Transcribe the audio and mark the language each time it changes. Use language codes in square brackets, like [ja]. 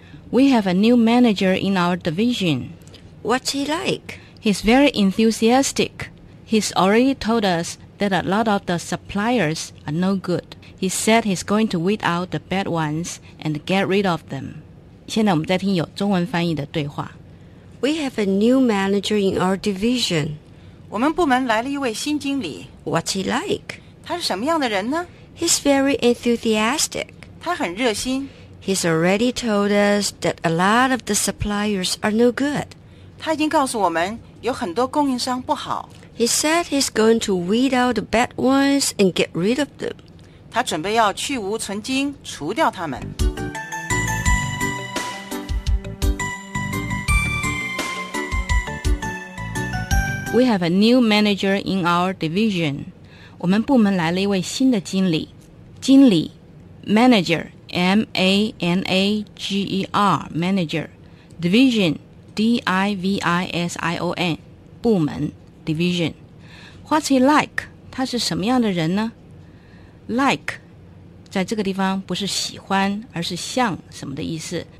[en] We have a new manager in our division. What's he like? He's very enthusiastic. He's already told us that a lot of the suppliers are no good. He said he's going to weed out the bad ones and get rid of them. [zh] 现在我们再听有中文翻译的对话。 [en] We have a new manager in our division. [zh] 我们部门来了一位新经理。 [en] What's he like? [zh] 他是什么样的人呢？ [en] He's very enthusiastic. [zh] 他很热心。 [en] He's already told us that a lot of the suppliers are no good. [zh] 他已经告诉我们有很多供应商不好。 [en] He said he's going to weed out the bad ones and get rid of them. [zh] 他准备要去芜存菁，除掉他们。 [en] We have a new manager in our division. [zh] 我们部门来了一位新的经理。 [en] 经理 ,manager, M-A-N-A-G-E-R, manager. Division, D-I-V-I-S-I-O-N, 部门 division. What's he like? [zh] 他是什么样的人呢 ?Like, 在这个地方不是喜欢而是像什么的意思。